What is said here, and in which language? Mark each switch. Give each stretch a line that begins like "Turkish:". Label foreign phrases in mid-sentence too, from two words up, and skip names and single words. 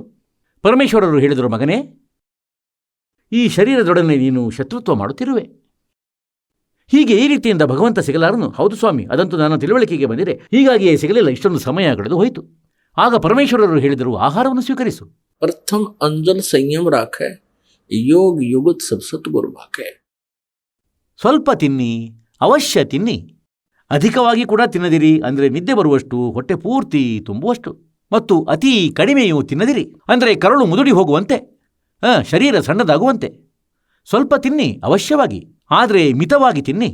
Kannada: ಪರಮೇಶ್ವರರು ಹೇಳಿದರು, ಮಗನೇ, ಈ ಶರೀರದೊಡನೆ ನೀನು ಶತ್ರುತ್ವ ಮಾಡುತ್ತಿರುವೆ. ಹೀಗೆ ಈ ರೀತಿಯಿಂದ ಭಗವಂತ ಸಿಗಲಾರನು. ಹೌದು ಸ್ವಾಮಿ, ಅದಂತೂ ನನ್ನ ತಿಳುವಳಿಕೆಗೆ ಬಂದಿದೆ. ಹೀಗಾಗಿಯೇ ಸಿಗಲಿಲ್ಲ, ಇಷ್ಟೊಂದು ಸಮಯ ಕಳೆದು ಹೋಯಿತು. ಆಗ ಪರಮೇಶ್ವರರು ಹೇಳಿದರು, ಆಹಾರವನ್ನು ಸ್ವೀಕರಿಸು.
Hindi: प्रथम अंजन संयम राखे, योग युगत सब सतगुरु भाखे.
Kannada: ಸ್ವಲ್ಪ ತಿನ್ನಿ, ಅವಶ್ಯ ತಿನ್ನಿ. ಅಧಿಕವಾಗಿ ಕೂಡ ತಿನ್ನದಿರಿ. ಅಂದರೆ ನಿದ್ದೆ ಬರುವಷ್ಟು, ಹೊಟ್ಟೆ ಪೂರ್ತಿ ತುಂಬುವಷ್ಟು. ಮತ್ತು ಅತೀ ಕಡಿಮೆಯೂ ತಿನ್ನದಿರಿ. ಅಂದರೆ ಕರಳು ಮುದುಡಿ ಹೋಗುವಂತೆ, ಶರೀರ ಸಣ್ಣದಾಗುವಂತೆ. ಸ್ವಲ್ಪ ತಿನ್ನಿ ಅವಶ್ಯವಾಗಿ, ಆದರೆ ಮಿತವಾಗಿ ತಿನ್ನಿ.